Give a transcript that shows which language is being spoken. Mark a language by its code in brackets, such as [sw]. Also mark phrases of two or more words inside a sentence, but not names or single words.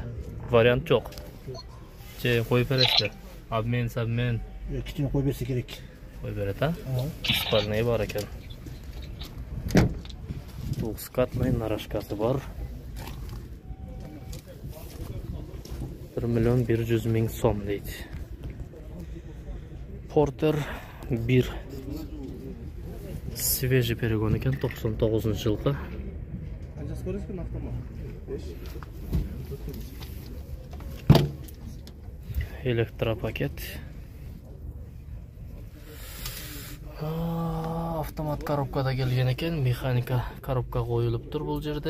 [uz] Variant yo'q. Qo'yib berasizlar. Abmen. Kichkina qo'yib bersa kerak. Qo'yib beradi ha? Spalniy bor ekan. Двухскатный narashkasi bor. 1.100.000 so'm deydi. Porter 1 свежий перегон ekan, 99 yılqı. Elektropaket. Avtomat korobkada kelgan ekan, mexanika korobka qo'yilib tur bu yerda.